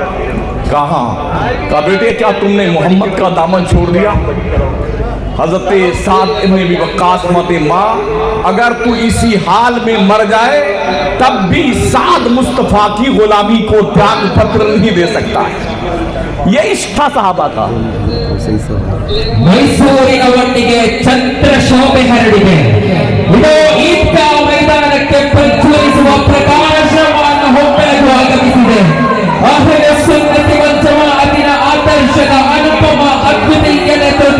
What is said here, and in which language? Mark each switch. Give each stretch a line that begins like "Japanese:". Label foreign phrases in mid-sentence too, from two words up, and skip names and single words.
Urdu: کہا بیٹے کیا تم نے محمد کا دامن چھوڑ دیا؟ حضرت سعد ابن ابی وقاص فرماتے ماں اگر تو اسی حال میں مر جائے تب بھی سعد مصطفیٰ کی غلامی کو تیاگ پتر نہیں دے سکتا ہے. یہ عشق تھا صحابہ کا.
Kannada: ಮೈಸೂರಿನ ಒಟ್ಟಿಗೆ ಚಂದ್ರ ಶೋಭೆ ಹರಡಿದೆ. ಇದು ಈದ್ಗಾ ಮೈದಾನಕ್ಕೆ ಪ್ರಜ್ವಲಿಸುವ ಪ್ರಕಾಶವನ್ನು ಹೊಮ್ಮೆಲುಗು ಆಗಮಿಸಿದೆ. ಅಹ್ಲುಸ್ ಸುನ್ನತಿ ವಲ್ ಜಮಾಅತಿನ ಆದರ್ಶದ ಅನುಪಮ ಅದ್ವಿತೀಯ ನೇತೃತ್ವ.